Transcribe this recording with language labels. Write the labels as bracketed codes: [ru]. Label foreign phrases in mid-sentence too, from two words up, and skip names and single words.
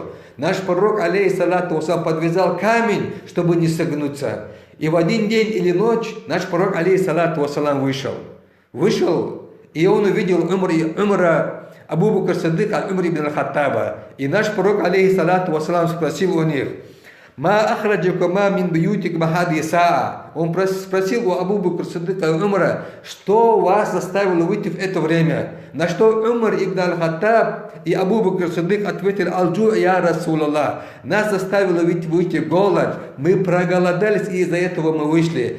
[ru] Наш пророк, [ar] عليه الصلاة والسلام, [ru] подвязал камень, чтобы не согнуться. И в один день или ночь наш пророк, [ar] عليه الصلاة والسلام, [ru] вышел, и он увидел Умара Абу Бакр Сиддик аль-Умар ибн аль-Хаттаба. И наш пророк, [ar] عليه الصلاة والسلام, [ru] спросил у них, [ar] «ما أخرجكما من بيوتكما هذه الساعة». [ru] Он спросил у Абу Бакр Сиддика аль-Умара, что вас заставило выйти в это время? На что Умар ибн аль-Хаттаб и Абу Бакр Сиддик ответили, [ar] «الجوع يا رسول الله». [ru] Нас заставило выйти голод. Мы проголодались, и из-за этого мы вышли.